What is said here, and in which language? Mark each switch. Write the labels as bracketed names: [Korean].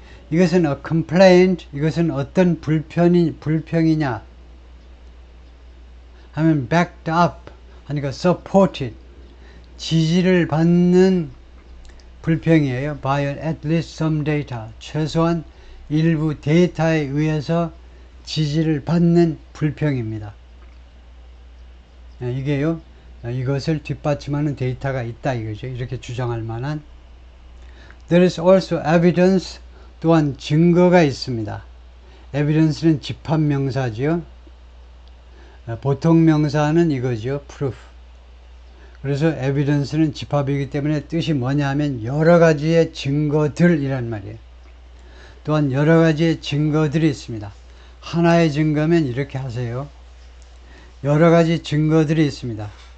[Korean] 이것은 a complaint, 이것은 어떤 불평이냐 하면 backed up 하니까 supported, 지지를 받는 불평이에요. [English] by at least some data, [Korean] 최소한 일부 데이터에 의해서 지지를 받는 불평입니다. 이게요, 이것을 뒷받침하는 데이터가 있다 이거죠. 이렇게 주장할 만한. [English] There is also evidence, [Korean] 또한 증거가 있습니다. evidence는 집합명사지요. 보통 명사는 이거죠. proof. 그래서 evidence는 집합이기 때문에 뜻이 뭐냐 하면 여러 가지의 증거들이란 말이에요. 또한 여러 가지의 증거들이 있습니다. 하나의 증거면 이렇게 하세요. 여러 가지 증거들이 있습니다.